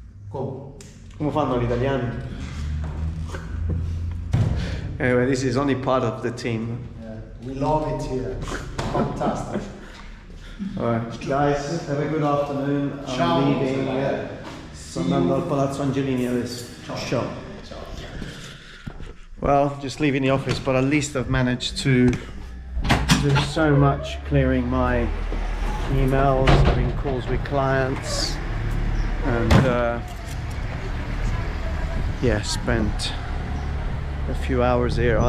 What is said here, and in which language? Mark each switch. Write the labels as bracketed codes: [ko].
[it] Come fanno gli italiani? [en] Anyway, this is only part of the team. Yeah, we love it here. Fantastic. Alright, guys, have a good afternoon. [it] Ciao. [en] I'm leaving. [it] Sto andando al Palazzo Angelini adesso. Ciao. [en] Well, just leaving the office, but at least I've managed to do so much clearing my emails, having calls with clients, and yeah, spent a few hours here.